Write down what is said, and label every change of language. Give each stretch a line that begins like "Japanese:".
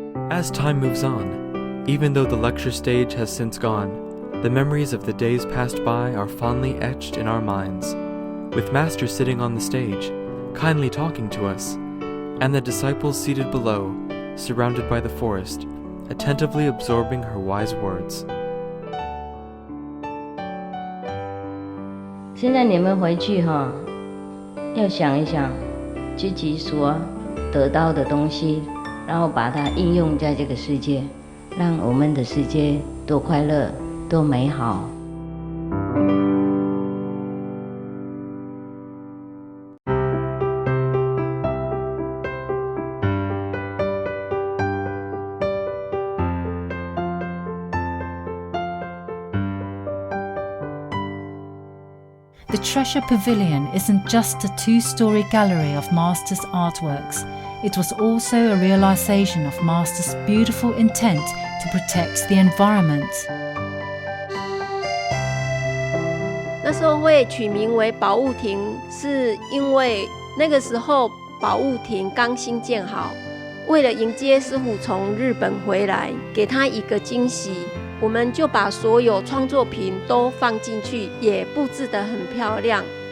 English: As time moves on, even though the lecture stage has since gone, the memories of the days passed by are fondly etched in our minds, with Master sitting on the stage, kindly talking to us, and the disciples seated below, surrounded by the forest, attentively absorbing her wise words.
Chinese: 现在你们回去要想一想自己所得到的东西，然后把它应用在这个世界，让我们的世界多快乐、多美好。
English: The Treasure Pavilion isn't just a 2-story gallery of Master's artworks. It was also a realization of Master's beautiful intent to protect the environment.
Chinese: 那时候会取名为宝物亭，是因为那个时候宝物亭刚新建好，为了迎接师父从日本回来，给他一个惊喜，我们就把所有创作品都放进去，也布置得很漂亮。